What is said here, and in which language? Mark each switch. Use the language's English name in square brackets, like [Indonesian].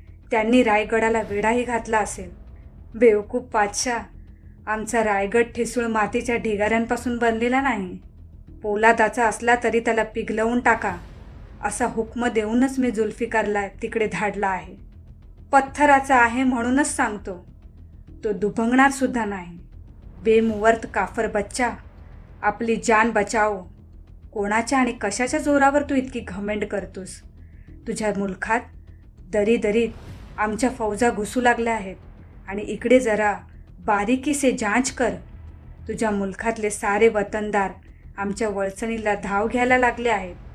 [Marathi] त्यांनी रायगडाला वेढाही घातला असेल. बेवकूफ पातशाह, आमचा रायगड ठिसूळ मातीच्या ढिगाऱ्यांपासून बनलेला नाही. पोलादाचा असला तरी त्याला पिघलवून टाका, असा हुक्म देऊनच मी जुल्फिकारला तिकडे धाडला आहे. पत्थराचा आहे म्हणूनच सांगतो. तो दुभंगणार सुद्धा नाही. [Hindi] बेमुवर्त काफर बच्चा, [Marathi] आपली [Hindi] जान बचाओ. [Marathi] कोणाच्या आणि कशाच्या जोरावर तू इतकी घमेंड करतोस? तुझ्या मुलखात दरीत आमच्या फौजा घुसू लागल्या आहेत आणि इकडे जरा [Hindi] बारीकी से जांच कर. [Marathi] तुझ्या मुलखातले सारे वतनदार आमच्या वळचणीला धाव घ्यायला लागले आहेत.